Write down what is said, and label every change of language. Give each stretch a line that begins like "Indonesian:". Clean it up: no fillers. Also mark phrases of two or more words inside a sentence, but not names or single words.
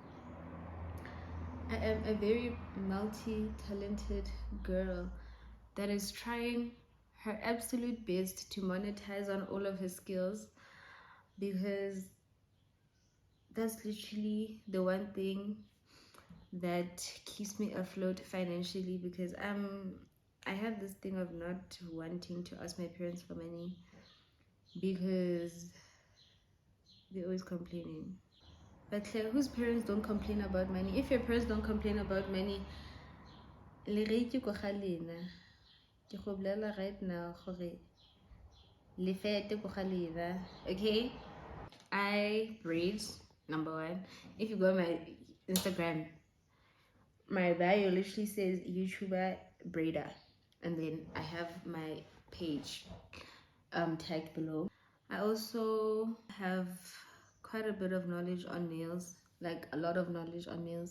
English: I am a very multi-talented girl that is trying her absolute best to monetize on all of her skills, because that's literally the one thing that keeps me afloat financially, because I have this thing of not wanting to ask my parents for money because they're always complaining. But Claire, whose parents don't complain about money? If your parents don't complain about money,
Tswana: le re ke go ga lena ke go bolela
English: right now
Tswana: gore le fete go ga lena,
English: okay? I braid, number one. If you go on my Instagram, my bio literally says YouTuber braider, and then I have my page tagged below. I also have quite a bit of knowledge on nails, like a lot of knowledge on nails.